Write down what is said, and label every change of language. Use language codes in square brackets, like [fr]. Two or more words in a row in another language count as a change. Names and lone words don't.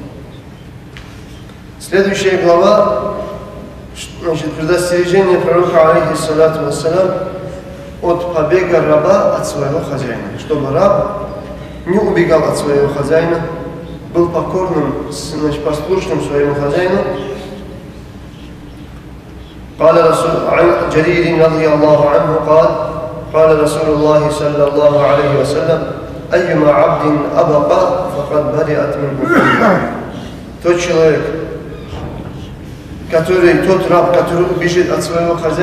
[ru] Следующая глава, значит, предостережение пророка, [ar] عليه الصلاة والسلام, [ru] от побега раба от своего хозяина. Чтобы раб не убегал от своего хозяина, был покорным, значит, послушным своему хозяину. [ar] قال عن جرير رضي الله عنه قال قال رسول الله صلى الله عليه وسلم أيما عبد أبقى فقد برئت منه. [ru] Тот человек, тот раб, который убежит от своего хозяина,